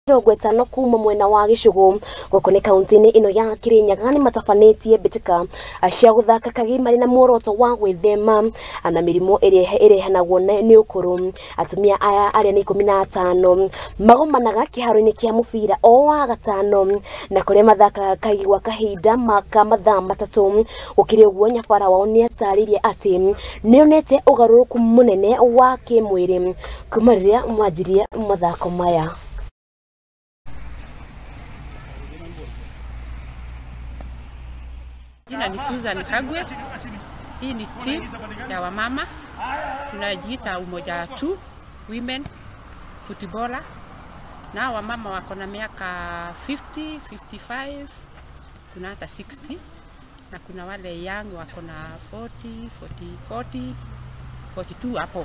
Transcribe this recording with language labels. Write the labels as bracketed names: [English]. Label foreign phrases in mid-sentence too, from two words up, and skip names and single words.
[Kikuyu] Gwithema kuma mwena wa gichugu guku ni kauntaini ino ya Kirinyaga nimatafaniite mbitika cia guthaka kagii mari na muoroto wa gwithema na mirimu irehagwo ni ukuru.Atumia aya aria ni 15 mamagomanaga kiharoini kia mubira o wagatano na kuria mathakaga kagii gwa kahinda mathaa matatu.Gukiri uguo nyabara wao niataririe ati nionete ugaruruku munene wa kimwiri kuma riria mwanjirie mathako maya. [Swahili] Jina ni Susan Kagwe. Hii ni team ya wamama. Tunajiita umoja tu [English] women footballer. [Swahili] Na wamama wako na miaka 50, 55, kuna hata 60 na kuna wale young wako na 42 hapo.